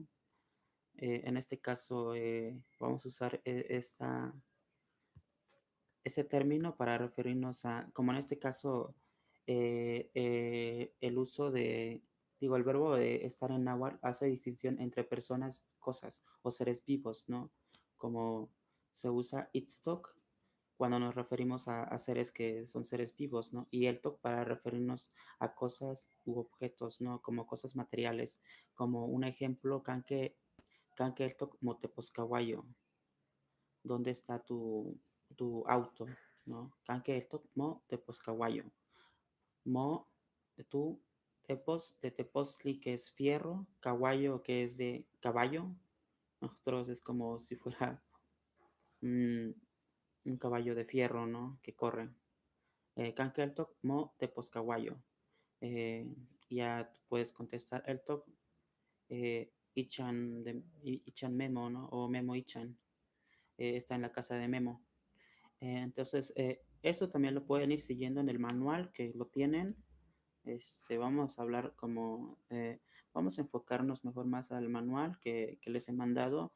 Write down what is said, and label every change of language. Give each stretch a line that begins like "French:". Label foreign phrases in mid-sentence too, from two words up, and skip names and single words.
Spanish: En este caso, vamos a usar ese término para referirnos a, como en este caso, el uso el verbo de estar en náhuatl hace distinción entre personas, cosas o seres vivos, ¿no? Como se usa itztoc cuando nos referimos a seres que son seres vivos, ¿no? Y eltoc para referirnos a cosas u objetos, ¿no? Como cosas materiales. Como un ejemplo,
Nahuatl languages: canque eltoc moteposcahuayo.
Spanish: ¿Dónde está tu auto? ¿No?
Nahuatl languages: Canque eltoc moteposcahuayo. Mo,
Spanish: tú, tepos, de tepostli, que es fierro, caballo, que es de caballo. Nosotros es como si fuera un, un caballo de fierro, ¿no? Que corre.
Nahuatl languages: Canque eltoc moteposcahuayo.
Spanish: Eh, ya puedes contestar
Nahuatl languages: eltoc, Ichan Memo,
Spanish: ¿no? O Memo Ichan. Está en la casa de Memo. Entonces, eso también lo pueden ir siguiendo en el manual que lo tienen. Vamos a hablar vamos a enfocarnos mejor más al manual que les he mandado.